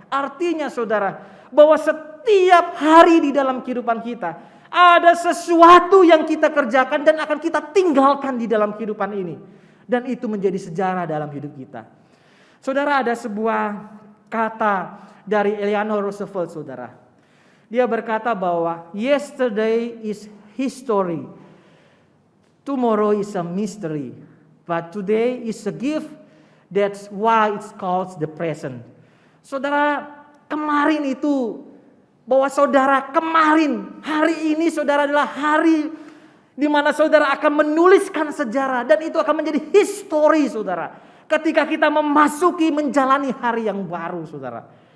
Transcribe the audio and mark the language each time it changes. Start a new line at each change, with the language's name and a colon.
Indonesian: Artinya saudara, bahwa setiap hari di dalam kehidupan kita ada sesuatu yang kita kerjakan dan akan kita tinggalkan di dalam kehidupan ini. Dan itu menjadi sejarah dalam hidup kita. Saudara, ada sebuah kata dari Eleanor Roosevelt, saudara. Dia berkata bahwa
English: yesterday is history, tomorrow is a mystery, but today is a gift. That's why it's called the present.
Indonesian: Saudara, kemarin itu, bahwa saudara kemarin, hari ini saudara adalah hari di mana saudara akan menuliskan sejarah, dan itu akan menjadi history, saudara. Ketika kita memasuki menjalani hari yang baru, saudara.